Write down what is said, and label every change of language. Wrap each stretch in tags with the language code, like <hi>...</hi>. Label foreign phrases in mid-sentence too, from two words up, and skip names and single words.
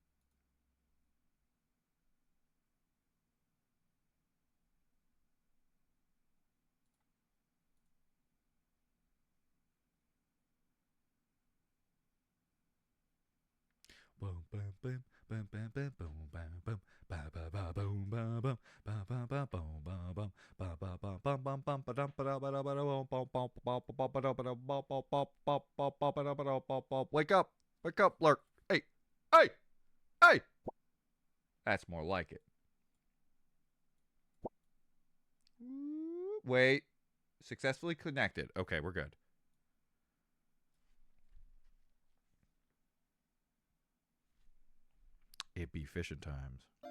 <en>Boom, boom, boom, boom, boom, boom, boom, boom, boom, ba ba ba boom, ba boom, ba ba ba boom, ba boom, ba ba ba bum bum bum ba dum ba da ba da ba da bum bum bum ba ba ba da ba da bum bum bum bum bum bum ba da ba da bum bum. Wake up, Lurk. Hey, hey, hey. That's more like it. Wait, successfully connected. Okay, we're good. It be fishing times.</en>